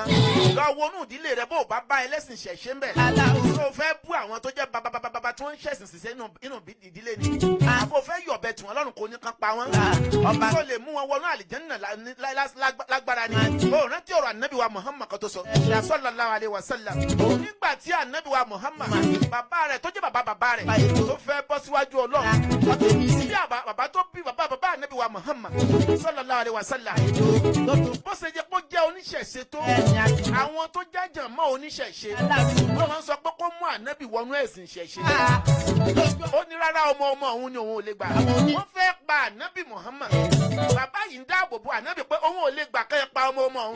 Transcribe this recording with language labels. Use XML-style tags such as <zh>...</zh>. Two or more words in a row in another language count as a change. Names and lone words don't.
<yo>lọ wọnú ìdílé rẹ bó o bá bá ẹlẹ́sìn ṣẹ̀ṣẹ̀ ń bẹ̀. tó fẹ́ bú àwọn tó jẹ́ babababa tó ń ṣẹ̀sìn ṣiṣẹ́ inú ìdílé ni. àbò fẹ́ yọ̀bẹ tí wọ́n lọ́rùn kò ní kan pa wọ́n. tó lè mú wọn wọnú àlìjẹ́nnà lágbára ni. o rántí ọ̀rọ̀ ànábì wa Muhammad kan tó sọ.</yo> <ar>صلى الله عليه وسلم.</ar> <yo>nígbà tí ànábì wa Muhammad bàbá rẹ̀ tó jẹ́ bàbá rẹ̀ tó fẹ́ bọ́ síwájú Ọlọ́run. bí bàbá tó bí bàbá ànábì wa Muhammad</yo> <ar>صلى الله عليه وسلم.</ar> <yo>bó ṣe jẹ́ kó jẹ́ oníṣẹ̀ṣe tó àwọn tó jájàn mọ́ oníṣẹ̀ṣe wọ́n máa ń sọ pé kó mú ànábì wọnú ẹ̀sìn ṣẹ̀ṣe. ó ní rárá ọmọ òun ni òun ò lè gbà. wọ́n fẹ́ pa ànábì Muhammad. bàbá yìí ń dáàbò bo ànábì pé òun ò lè gbà kẹ́ ẹ pa ọmọ òun.</yo>